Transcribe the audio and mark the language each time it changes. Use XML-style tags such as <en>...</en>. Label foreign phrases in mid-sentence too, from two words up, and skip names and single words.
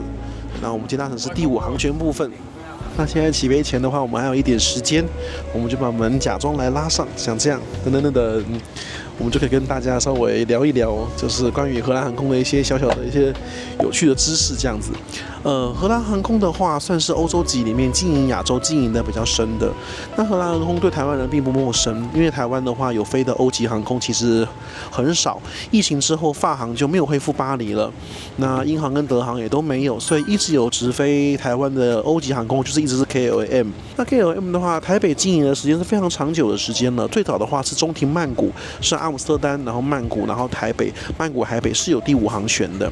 <zh>那我們今天搭乘是第5航權部分。那現在起飛前的話，我們還有一點時間，我們就把門假裝來拉上，像這樣我們就可以跟大家稍微聊一聊，就是關於荷蘭航空的一些小小的一些有趣的知識這樣子。荷蘭航空的話，算是歐洲籍裡面經營亞洲經營的比較深的。那荷蘭航空對台灣人並不陌生，因為台灣的話有飛的歐籍航空其實很少。疫情之後，法航就沒有恢復巴黎了，那英航跟德航也都沒有，所以一直有直飛台灣的歐籍航空，就是一直是 KLM。那 KLM 的話，台北經營的时間是非常長久的時間了。最早的話是中停曼谷，是阿姆斯特丹，然後曼谷，然後台北，曼谷台北是有第5航權的。</zh>